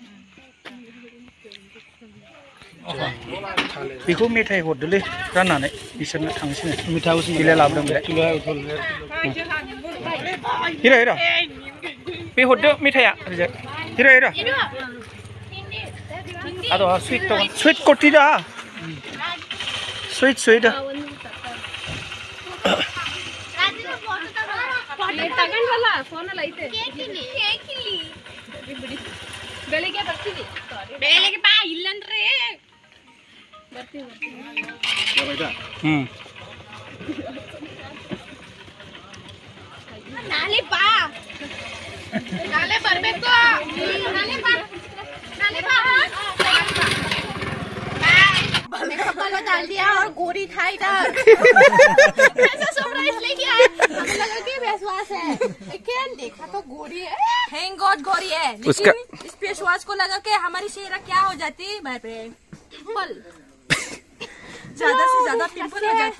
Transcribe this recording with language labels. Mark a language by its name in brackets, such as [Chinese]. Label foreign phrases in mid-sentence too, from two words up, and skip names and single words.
[Bodo] बेखौ मेथाइ हरदोलै राननानै बिसोरनो थांसैनो मेथाइ बिलाइ लाबोदों बे हिरा हिरा बे हरदो मेथाइया ओरैजाय हिरा हिरा आरो स्वीट दं स्वीट कति दा [English] sweet sweet [Kannada] ತಗೊಂಡ್ವಲ್ಲ ಫೋನಲ್ಲಿ ಐತೆ ಬೆಳಿಗ್ಗೆ ಬರ್ತೀವಿ ಬೆಳಿಗ್ಗೆ ಬಾ ಇಲ್ಲಂದ್ರೆ ಬರ್ತೀವಿ ನಾಳೆ ಬಾ ನಾಳೆ ಬರ್ಬೇಕು ನಾಳೆ ಬಾ ನಾಳೆ ಬಾ [Hindi] कपड़ा डाल दिया और गोरी था इधर ऐसा सरप्राइज लेके आए हमें लगा कि [English] face wash [Hindi] है लेकिन देखा तो गोरी है [English] thank god [Hindi] गोरी है लेकिन इस [English] face wash [Hindi] को लगा के हमारी चेहरा क्या हो जाती भाई पिंपल ज्यादा से ज्यादा पिंपल हो जाती।